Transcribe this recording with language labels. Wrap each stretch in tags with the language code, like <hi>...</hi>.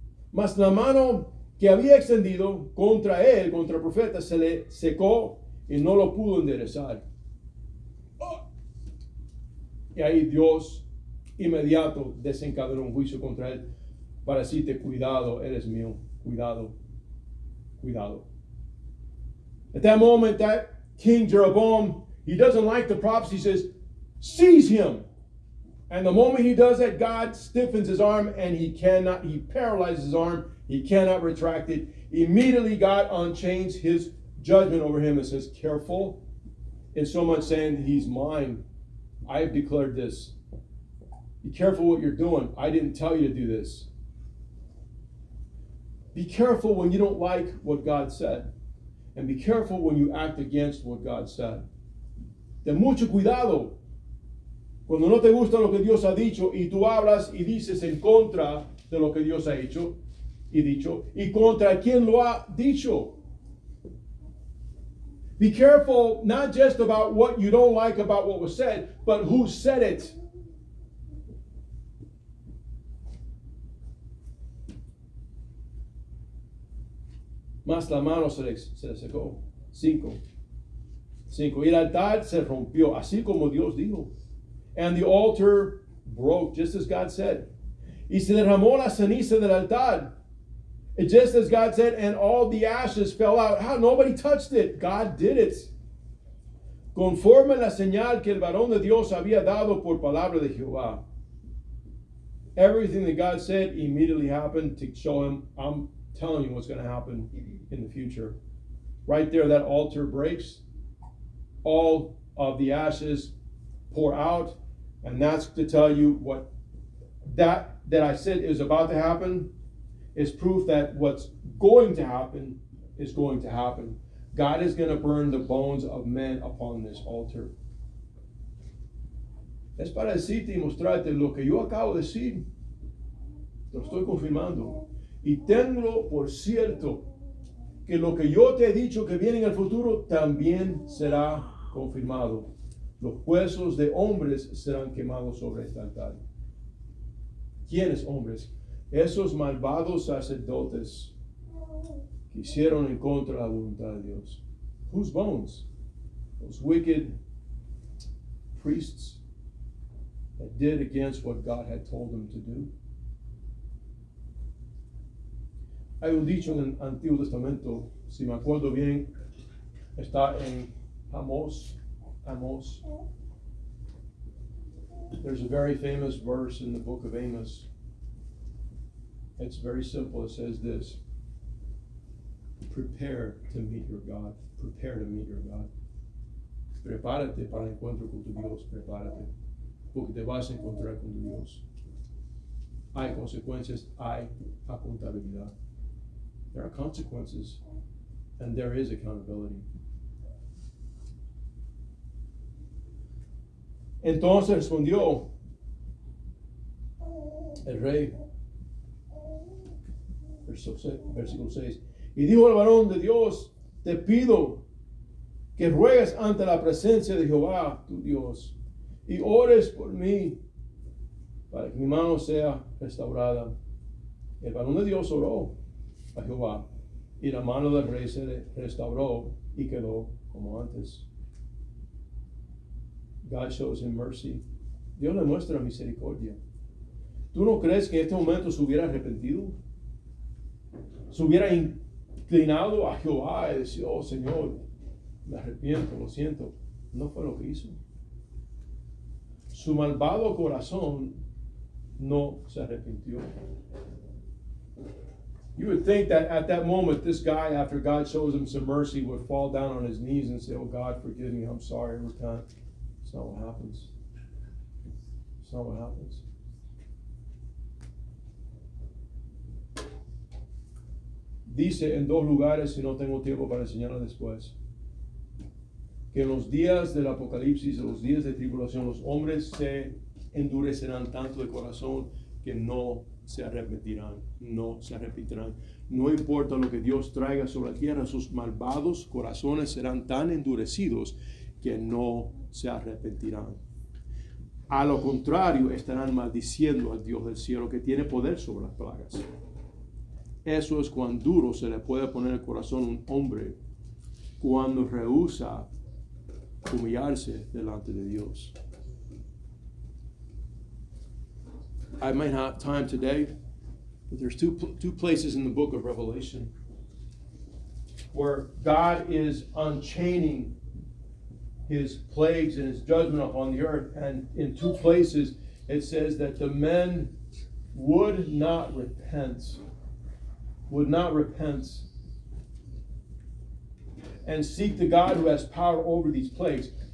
<es>Mas la mano que había extendido contra él, contra el profeta, se le secó y no lo pudo enderezar. Y ahí Dios inmediato desencadenó un juicio contra él para decirte, cuidado, eres mío, cuidado, cuidado.</es> <en>At that moment, that King Jeroboam, he doesn't like the prophecy, he says, seize him. And the moment he does that, God stiffens his arm and he paralyzes his arm. He cannot retract it. Immediately God unchains his judgment over him and says, careful. In so much saying, he's mine. I have declared this. Be careful what you're doing. I didn't tell you to do this. Be careful when you don't like what God said. And be careful when you act against what God said.</en> <es>Ten mucho cuidado cuando no te gusta lo que Dios ha dicho y tú hablas y dices en contra de lo que Dios ha hecho y dicho y contra quien lo ha dicho.</es> <en>Be careful not just about what you don't like about what was said, but who said it.</en> <es>Mas la mano se le secó. 5. Y el altar se rompió, así como Dios dijo.</es> <en>And the altar broke, just as God said.</en> <es>Y se derramó la ceniza del altar.</es> <en>And just as God said, and all the ashes fell out. How? Nobody touched it. God did it.</en> <es>Conforme la señal que el varón de Dios había dado por palabra de Jehová.</es> <en>Everything that God said immediately happened to show him, I'm telling you what's going to happen in the future. Right there, that altar breaks. All of the ashes pour out. And that's to tell you what that I said is about to happen is proof that what's going to happen is going to happen. God is going to burn the bones of men upon this altar.</en> <es>Es para decirte y mostrarte lo que yo acabo de decir. Lo estoy confirmando. Y tengo por cierto que lo que yo te he dicho que viene en el futuro también será confirmado. Los huesos de hombres serán quemados sobre este altar. ¿Quiénes hombres? Esos malvados sacerdotes que hicieron en contra de la voluntad de Dios.</es> <en>Whose bones? Those wicked priests that did against what God had told them to do.</en> <es>Hay un dicho en el Antiguo Testamento, si me acuerdo bien, está en Amós.</es> <en>There's a very famous verse in the book of Amos. It's very simple. It says this: prepare to meet your God. Prepare to meet your God.</en> <es>Prepárate para el encuentro con tu Dios. Prepárate, porque te vas a encontrar con tu Dios. Hay consecuencias, hay accountabilidad.</es> <en>There are consequences, and there is accountability.</en> <es>Entonces respondió el rey, versículo 6, y dijo el varón de Dios, te pido que ruegues ante la presencia de Jehová, tu Dios, y ores por mí, para que mi mano sea restaurada. El varón de Dios oró a Jehová, y la mano del rey se restauró y quedó como antes.</es> <en>God shows him mercy.</en> <es>Dios le muestra misericordia. ¿Tú no crees que en este momento se hubiera arrepentido? Se hubiera inclinado a Jehová y decir, oh Señor, me arrepiento, lo siento. No fue lo que hizo. Su malvado corazón no se arrepintió.</es> <en>You would think that at that moment, this guy, after God shows him some mercy, would fall down on his knees and say, "Oh God, forgive me, I'm sorry," every time. It's not what happens. It's not what happens.</en> <es>Dice en dos lugares, y no tengo tiempo para enseñarlo después, que en los días del Apocalipsis, en los días de tribulación, los hombres se endurecerán tanto de corazón que no se arrepentirán, no se arrepentirán. No importa lo que Dios traiga sobre la tierra, sus malvados corazones serán tan endurecidos que no se arrepentirán. A lo contrario, estarán maldiciendo al Dios del cielo que tiene poder sobre las plagas. Eso es cuán duro se le puede poner el corazón a un hombre cuando rehúsa humillarse delante de Dios.</es> <en>I might not have time today, but there's two places in the book of Revelation where God is unchaining his plagues and his judgment upon the earth. And in two places it says that the men would not repent and seek the God who has power over these plagues.</en>